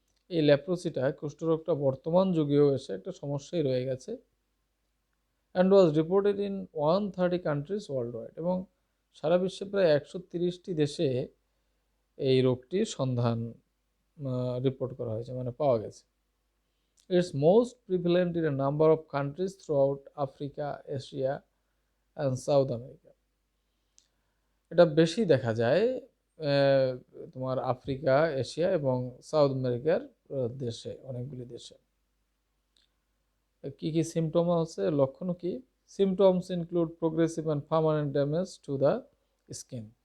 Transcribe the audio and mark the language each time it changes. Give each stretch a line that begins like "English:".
Bangla: এই লেপ্রোসিটা, কুষ্ঠরোগটা বর্তমান যুগেও এসে একটা সমস্যাই রয়ে গেছে।
English: and was reported in 130 countries worldwide,
Bangla: এবং সারা বিশ্বে প্রায় 130টি দেশে এই রোগটির সন্ধান রিপোর্ট করা হয়েছে, মানে পাওয়া গেছে।
English: It's most prevalent in a number of countries throughout Africa, Asia and South America.
Bangla: এটা বেশি দেখা যায় তোমার আফ্রিকা, এশিয়া এবং সাউথ আমেরিকার দেশে, অনেকগুলি দেশে। কি কি সিমটম আছে, লক্ষণ কি?
English: Symptoms include progressive and permanent damage to the skin.